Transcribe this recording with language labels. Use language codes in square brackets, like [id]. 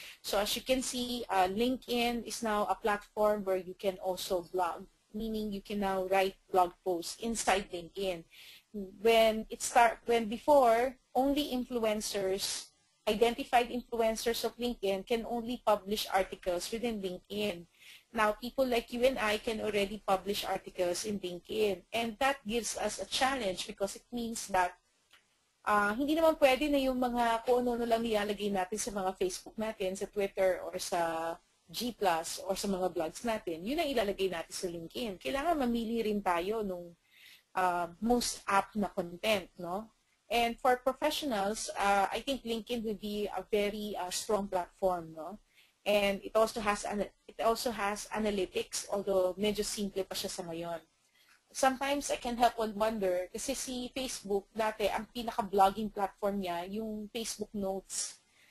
[en] So as you can see, LinkedIn is now a platform where you can also blog, meaning you can now write blog posts inside LinkedIn. When before, only influencers, identified influencers of LinkedIn can only publish articles within LinkedIn. Now, people like you and I can already publish articles in LinkedIn. And that gives us a challenge because it means that [tl] hindi naman pwede na yung mga kung ano lang nilalagay natin sa mga Facebook natin, sa Twitter, or sa G+, or sa mga blogs natin. Yun ang ilalagay natin sa LinkedIn. Kailangan mamili rin tayo nung most apt na content, no? [en] And for professionals, I think LinkedIn will be a very strong platform, no? And it also has analytics, although [tl] medyo simple pa siya sa ngayon. [en] sometimes I can help one wonder [tl] kasi si Facebook dati ang pinaka-blogging platform niya yung Facebook Notes.